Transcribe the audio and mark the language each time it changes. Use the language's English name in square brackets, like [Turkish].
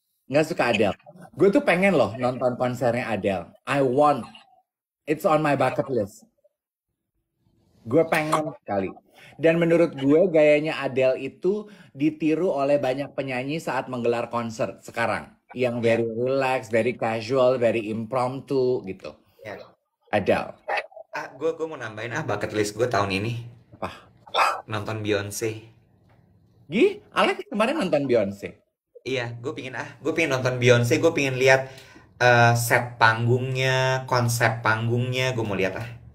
[Indonesian] Nggak suka Adele. Gue tuh pengen loh nonton konsernya Adele. [English] I want. It's on my bucket list. [Indonesian] Gue pengen sekali. Dan menurut gue gayanya Adele itu ditiru oleh banyak penyanyi saat menggelar konser sekarang. Yang Ya, [English] very relax, very casual, very impromptu [Indonesian] gitu. ya. Adele. Gue mau nambahin bucket list gue tahun ini Apa? nonton Beyonce. Alex kemarin nonton Beyonce. Iya, gue pingin nonton Beyonce, gue pingin lihat set panggungnya, konsep panggungnya, gue mau lihat ah.